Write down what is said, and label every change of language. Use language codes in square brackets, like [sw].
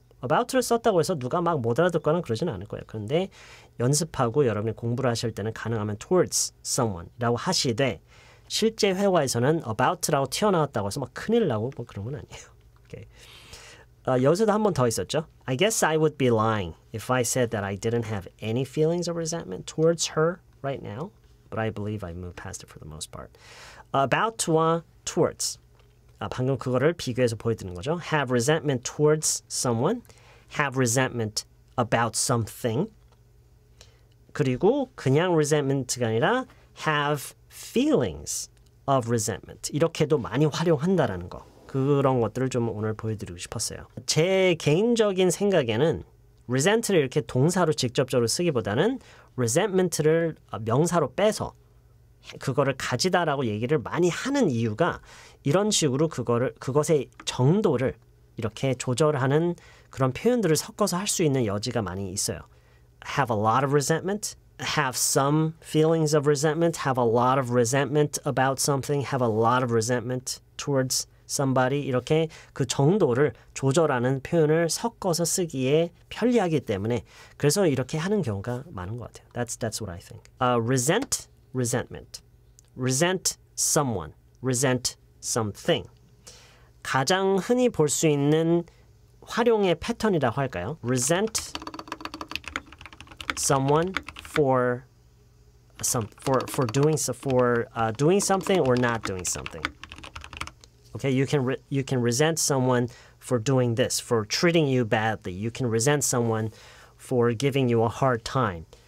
[ko] about를 썼다고 해서 누가 막 못 알아듣거나 그러지는 않을 거예요. 그런데 연습하고 여러분이 공부를 하실 때는 가능하면 towards someone라고 하시되 실제 회화에서는 about라고 튀어나왔다고 해서 막 큰일 나고 뭐 그런 건 아니에요. [en] Okay. [ko] 여기서도 한 번 더 있었죠. [en] I guess I would be lying if I said that I didn't have any feelings of resentment towards her right now, but I believe I moved past it for the most part. [ko] About와 towards. 방금 그거를 비교해서 보여드리는 거죠. [en] Have resentment towards someone, have resentment about something. [ko] 그리고 그냥 [en] resentment가 아니라 have feelings of resentment. [ko] 이렇게도 많이 활용한다라는 거. 그런 것들을 좀 오늘 보여드리고 싶었어요. 제 개인적인 생각에는 resent를 이렇게 동사로 직접적으로 쓰기보다는 resentment를 명사로 빼서 그거를 가지다라고 얘기를 많이 하는 이유가 이런 식으로 그것의 정도를 이렇게 조절하는 그런 표현들을 섞어서 할 수 있는 여지가 많이 있어요. [en] Have a lot of resentment, have some feelings of resentment, have a lot of resentment about something, have a lot of resentment towards somebody [ko] 이렇게 그 정도를 조절하는 표현을 섞어서 쓰기에 편리하기 때문에 그래서 이렇게 하는 경우가 많은 것 같아요. [en] That's what I think. Resent, resentment. Resent someone. Resent something. [ko] 가장 흔히 볼 수 있는 활용의 패턴이라고 할까요? [en] Resent someone for doing something or not doing something. Okay, you can resent someone for doing this, for treating you badly. You can resent someone for giving you a hard time.